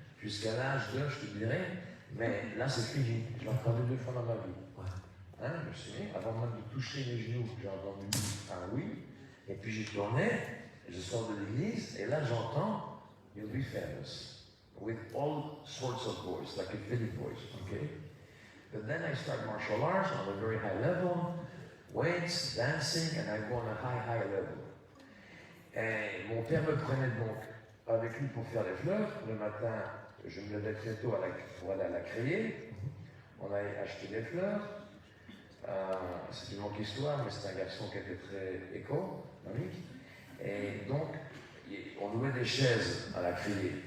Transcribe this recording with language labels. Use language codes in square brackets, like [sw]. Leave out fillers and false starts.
[fr] Jusqu'à l'âge de, je te dirais, mais là c'est fini. Je l'ai entendu 2 fois dans ma vie. Hein, je me suis mis, avant même de toucher les genoux, j'ai entendu un oui, et puis j'ai tourné, je sors de l'église, et là j'entends You'll be famous, with all sorts of voice, like a Philip voice, okay? [en] But then I start martial arts on a very high level, weights, dancing, and I go on a high level. [fr] Et mon père me prenait donc avec lui pour faire les fleurs. Le matin, je me levais très tôt pour aller à la criée. On a acheté des fleurs. C'est une longue histoire, mais c'est un garçon qui était très économique. Et donc, on louait des chaises à la criée.